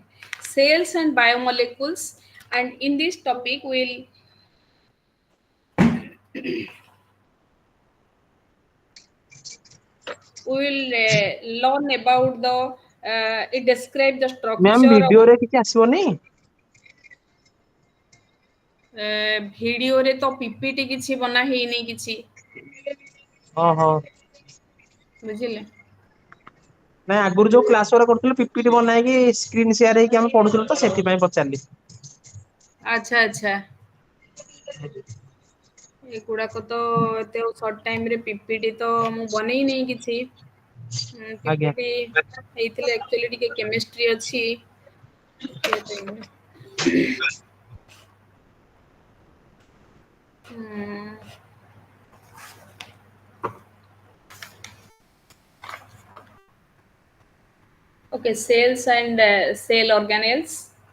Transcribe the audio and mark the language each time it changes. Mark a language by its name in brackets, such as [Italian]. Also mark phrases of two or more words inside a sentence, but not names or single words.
[English] Cells and biomolecules, and in this topic we will learn about the it describe the [Odia] ମ୍ୟାମ୍ [English] structure of [Odia] ଭିଡିଓରେ କିଛି ଆସିବନି? ଭିଡିଓରେ ତ ପିପିଟି କିଛି ବନା ହେଇନି କିଛି ଓହୋ। ବୁଝିଲେ। ନାଇଁ ଆଗରୁ ଯୋଉ କ୍ଲାସ ଗୁରା କରୁଥିଲୁ ପିପିଟି ବନାଇକି [English] screen share [Odia] ହେଇକି ଆମେ ପଢୁଥିଲୁ ତ ସେଥିପାଇଁ ପଚାରିଲି। ଆଚ୍ଛା ଏଗୁଡାକ ତ ଏତେ [English] short time [Odia] ପିପିଟି ତ ମୁଁ ବନେଇ ନେଇ କିଛି ଆଜ୍ଞା। ପିପିଟି ହେଇଥିଲେ ଆକ୍ଚୁଆଲି ଟିକେ କେମିଷ୍ଟ୍ରି ଅଛି [English] okay, cells and cell organelles.